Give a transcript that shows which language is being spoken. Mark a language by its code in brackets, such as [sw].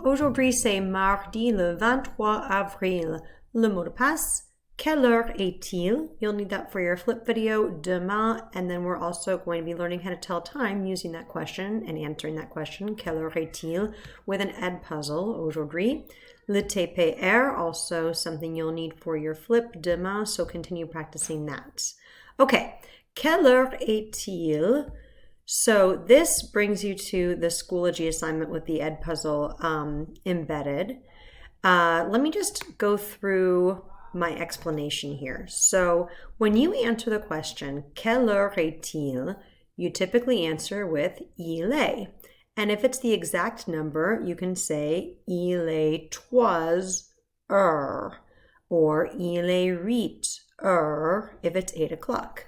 [fr] Aujourd'hui, c'est mardi le 23 avril. Le mot de passe, quelle heure est-il? [en] You'll need that for your flip video [fr] demain, [en] and then we're also going to be learning how to tell time using that question and answering that question, [fr] quelle heure est-il, [en] with an ed puzzle [fr] aujourd'hui. Le TPR, [en] also something you'll need for your flip [fr] demain, [en] so continue practicing that. [fr] Okay, quelle heure est-il? [en] So this brings you to the Schoology assignment with the ed puzzle embedded. Let me just go through my explanation here. So when you answer the question, [fr] quelle heure est-il? [en] You typically answer with [fr] il est. [en] And if it's the exact number, you can say [fr] il est 3 heures [en] or [fr] il est 8 heures [en] if it's 8 o'clock.